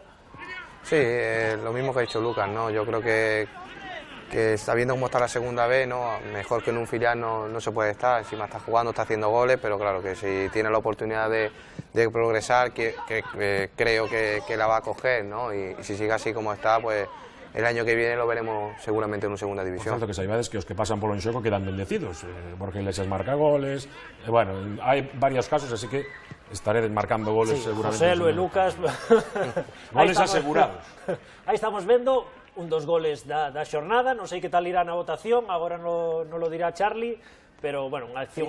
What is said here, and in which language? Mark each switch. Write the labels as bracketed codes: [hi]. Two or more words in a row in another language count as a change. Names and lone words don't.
[es] Sí, lo mismo que ha dicho Lucas, ¿no? Yo creo que sabiendo cómo está la segunda B, ¿no? Mejor que en un filial no se puede estar, encima está jugando, está haciendo goles, pero claro que si tiene la oportunidad de progresar, creo que la va a coger, ¿no? Y si sigue así como está, pues el año que viene lo veremos seguramente en una segunda división. Por tanto, [gl] que saibades que os que pasan polo Enxoco quedan bendecidos, porque Iglesias marca goles, hai varios casos, así que estaredes marcando goles seguramente. Joselu e Lucas... [es] Goles asegurados. [gl] Aí estamos vendo un dos goles da xornada, non sei que tal irá na votación, agora non lo dirá Charlie, pero, bueno, unha acción...